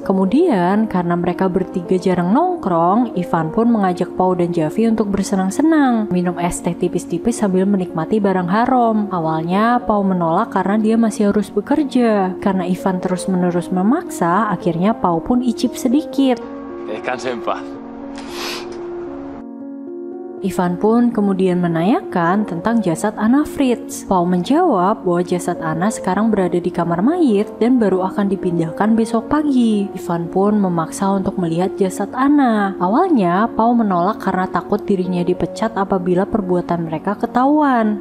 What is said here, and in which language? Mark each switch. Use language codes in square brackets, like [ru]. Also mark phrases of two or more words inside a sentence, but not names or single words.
[id] Kemudian, karena mereka bertiga jarang nongkrong, Ivan pun mengajak Pau dan Javi untuk bersenang-senang, minum es teh tipis-tipis sambil menikmati barang haram. Awalnya, Pau menolak karena dia masih harus bekerja. Karena Ivan terus-menerus memaksa, akhirnya Pau pun icip sedikit. [es] Descansa en paz. [id] Ivan pun kemudian menanyakan tentang jasad Anna Fritz. Pau menjawab bahwa jasad Anna sekarang berada di kamar mayat dan baru akan dipindahkan besok pagi. Ivan pun memaksa untuk melihat jasad Anna. Awalnya Pau menolak karena takut dirinya dipecat apabila perbuatan mereka ketahuan.